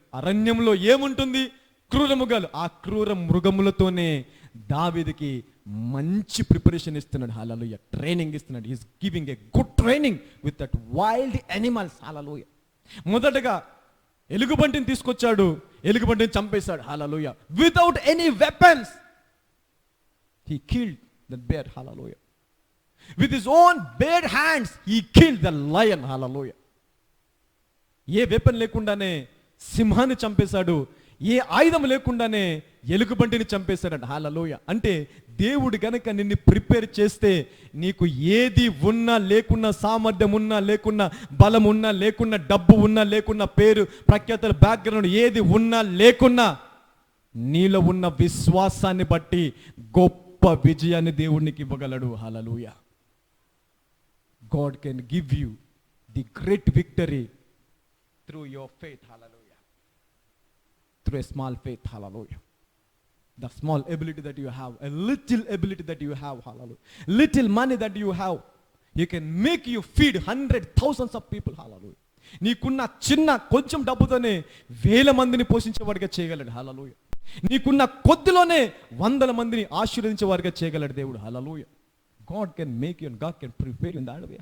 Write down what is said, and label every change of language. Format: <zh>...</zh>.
<te>అరణ్యంలో ఏముంటుంది? క్రూర మృగాలు. ఆ క్రూర మృగములతోనే దావీదుకి మంచి ప్రిపరేషన్ ఇస్తున్నాడు. హల్లెలూయా. ట్రైనింగ్ ఇస్తున్నాడు.</te> <en>He's giving a good training with that wild animals. Hallelujah.</en> <te>మొదటగా ఎలుగుబంటిని తీసుకొచ్చాడు, ఎలుగుబంటిని చంపేశాడు. హల్లెలూయా.</te> <en>Without any weapons he killed the bear. Hallelujah. With his own bare hands he killed the lion. Hallelujah.</en> <te>ఏ weapon లేకుండానే సింహాన్ని చంపేశాడు, ఏ ఆయుధం లేకుండానే ఎలుగుబంటిని చంపేశాడు. హల్లెలూయా. అంటే దేవుడు గనక నిన్ను ప్రిపేర్ చేస్తే నీకు ఏది ఉన్నా లేకున్నా, సామర్థ్యం ఉన్నా లేకున్నా, బలం ఉన్నా లేకున్నా, డబ్బు ఉన్నా లేకున్నా, పేరు ప్రఖ్యాతల బ్యాక్గ్రౌండ్ ఏది ఉన్నా లేకున్నా, నీలో ఉన్న విశ్వాసాన్ని బట్టి గొప్ప విజయాన్ని దేవునికి ఇవ్వగలడు. హల్లెలూయా.</te> <en>God can give you the great victory through your faith. Hallelujah. Through a small faith. Hallelujah. The small ability that you have, a little ability that you have. Hallelujah. Little money that you have, you can make you feed hundreds, thousands of people. Hallelujah.</en> <te>నీకున్న చిన్న కొంచెం డబ్బుతోనే వేల మందిని పోషించేవాడిగా చేయగలడు. హల్లెలూయా. నీకున్న కొద్దిలోనే వందల మందిని ఆశీర్వదించే వారిగా చేయగలడు దేవుడు. హల్లెలూయా.</te> <en>God can make you and God can prepare you in that way.</en>